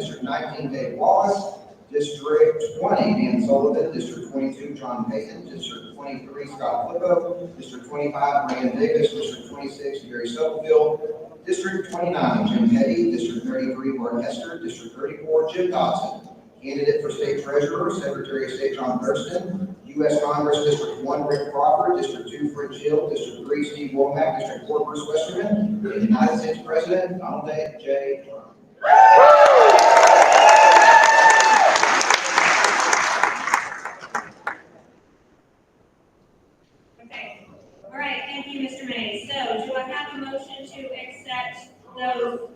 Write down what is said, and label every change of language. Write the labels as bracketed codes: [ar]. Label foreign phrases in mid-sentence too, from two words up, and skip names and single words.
[en] District 19, Dave Wallace. District 20, Dan Sullivan. District 22, John Payton. District 23, Scott Flippo. District 25, Rand Davis. District 26, Gary Stubblefield. District 29, Jim Petty. District 33, Mark Hester. District 34, Jim Dodson. Candidate for State Treasurer, Secretary of State John Thurston. U.S. Congress, District 1, Rick Crawford. District 2, Fred Hill. District 3, Steve Womack. District 4, Bruce Westerman. And United States President, Donald J. Trump. Okay. All right, thank you, Mr. Mays. So, do I have a motion to accept those?